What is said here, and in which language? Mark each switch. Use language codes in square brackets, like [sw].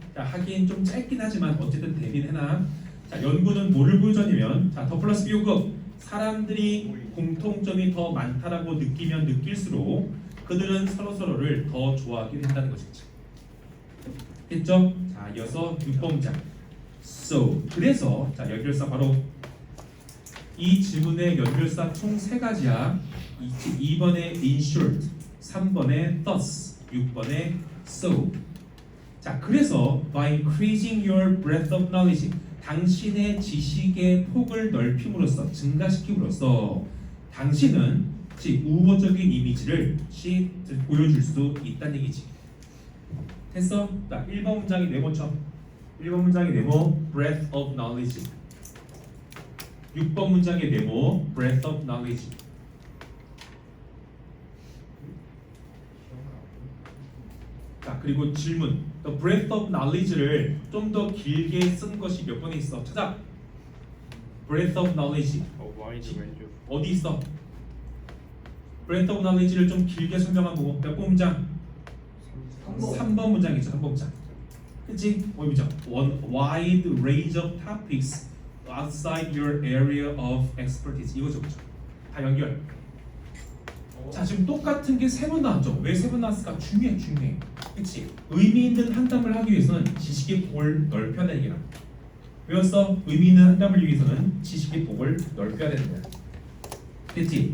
[ko] 자, 하긴 좀 짧긴 하지만 어쨌든 대비는 해놔. 자, 연구는 뭐를 보여줬냐면 자, 더 플러스 비교급 사람들이 공통점이 더 많다라고 느끼면 느낄수록 그들은 서로서로를 더 좋아하게 된다는 것이지. 됐죠? 자, 이어서 6번 문장. [en] So, [ko] 그래서 자, 연결사 바로 이 질문의 연결사 총 3가지야. 2번에 [en] in short, [ko] 3번에 thus, 6번에 so. 자, 그래서 [en] by increasing your breadth of knowledge, [ko] 당신의 지식의 폭을 넓힘으로써, 증가시킴으로써 당신은 우호적인 이미지를 보여줄 수 있다는 얘기지. 됐어? 자, 1번 문장이 네모쳐. 1번 문장의 네모 [en] breadth of knowledge. [ko] 6번 문장의 네모 breadth of knowledge. 자, 그리고 질문. [en] The breadth of knowledge [ko] 를 좀 더 길게 쓴 것이 몇 번에 있어? 찾아. [en] breadth of knowledge. [ko] 와이드 왼쪽. 어디 있어? [en] breadth of knowledge [ko] 를 좀 길게 설명한 거고 몇 번 문장? 3번 문장이죠. 3번 문장. 그치? 어디 보자. [en] One wide range of topics outside your area of expertise. [ko] 이거죠, 그죠? 다 연결. 자, 지금 똑같은 게 3번 나왔죠. 왜 3번 나왔을까? 중요해, 중요해. 그치? 의미 있는 한담을 하기 위해서는 지식의 폭을 넓혀야 되는 게라. 외웠어? 의미 있는 한담을 위해서는 지식의 폭을 넓혀야 되는 거야. 됐지?